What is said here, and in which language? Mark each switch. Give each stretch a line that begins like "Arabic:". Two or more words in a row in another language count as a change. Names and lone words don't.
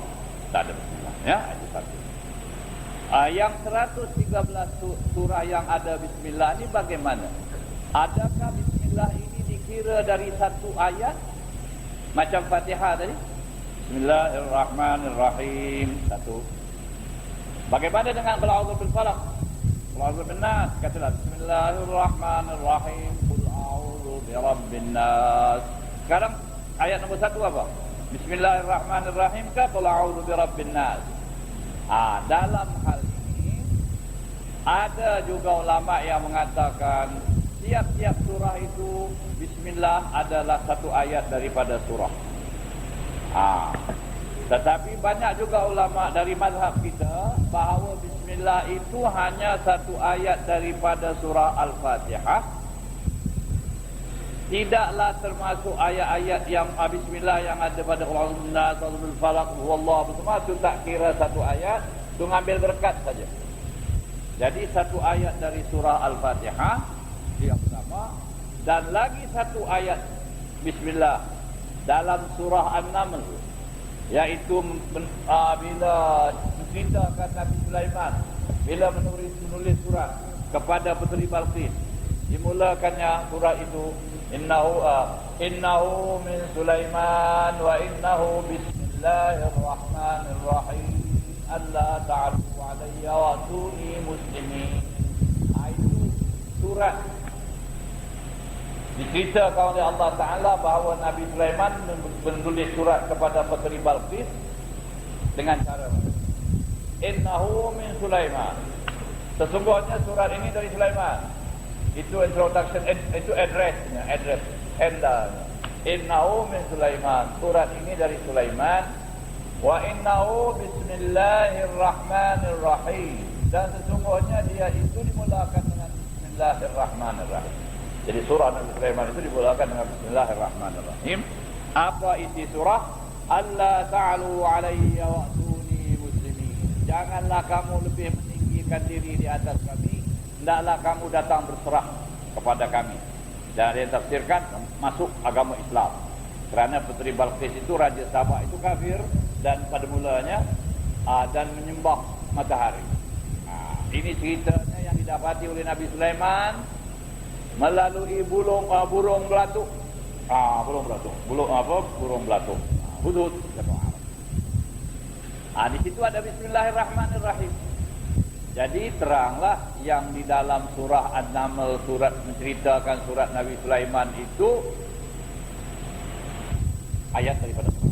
Malay: Tak ada bismillah, ya, itu satu. Yang 113 surah yang ada bismillah ini bagaimana? Adakah bismillah ini dikira dari satu ayat macam Fatihah tadi?
Arabic: بسم الله الرحمن الرحيم.
Malay: Satu. Bagaimana dengan
Arabic: قل أعوذ بالفلق? قل أعوذ بالناس.
Malay: Katalah bismillahirrahmanirrahim.
Arabic: قل أعوذ برب الناس.
Malay: Sekarang ayat nombor 1 apa?
Arabic: بسم الله الرحمن الرحيم ك قل أعوذ برب الناس.
Malay: Dalam hal ini ada juga ulama yang mengatakan tiap-tiap surah itu bismillah adalah satu ayat daripada surah. Tetapi banyak juga ulama dari mazhab kita bahawa bismillah itu hanya satu ayat daripada surah Al-Fatihah. Tidaklah termasuk ayat-ayat yang bismillah yang ada pada
Arabic: قل أعوذ بالناس، أعوذ بالفلق، والله
Malay: semua itu tak kira satu ayat, itu ngambil berkat saja. Jadi satu ayat dari surah Al-Fatihah yang sama, dan lagi satu ayat bismillah dalam surah An-Naml, yaitu bila menceritakan Nabi Sulaiman bila menulis surat kepada Puteri Balqis. Dimulakannya surah itu
Arabic: إنه من سليمان وإنه بسم الله الرحمن الرحيم ألا تعلوا علي وأتوني مسلمين.
Malay: Itu surat diceritakan oleh Allah Ta'ala bahawa Nabi Sulaiman menulis surat kepada Puteri Balqis dengan cara
Arabic: إنه من سليمان,
Malay: sesungguhnya surat ini dari Sulaiman. Itu introduction, itu addressnya,
Arabic: إنه من سليمان,
Malay: surat ini dari Sulaiman.
Arabic: وإنه بسم الله الرحمن الرحيم,
Malay: dan sesungguhnya dia itu dimulakan dengan bismillahirrahmanirrahim. Jadi surah Nabi Sulaiman itu dimulakan dengan bismillahirrahmanirrahim. Apa isi surah?
Arabic: ألا تعلوا علي وأتوني مسلمين.
Malay: Janganlah kamu lebih meninggikan diri di atas kami, hendaklah kamu datang berserah kepada kami. Dan dia tafsirkan masuk agama Islam. Kerana Puteri Balqis itu Raja Sabah itu kafir dan pada mulanya dan menyembah matahari. Ini ceritanya yang didapati oleh Nabi Sulaiman melalui burung belatuk. Burung belatuk. Hudud kata Arab. Di situ ada bismillahirrahmanirrahim. Jadi teranglah yang di dalam surah An-Naml, surat menceritakan surat Nabi Sulaiman itu ayat daripada Quran.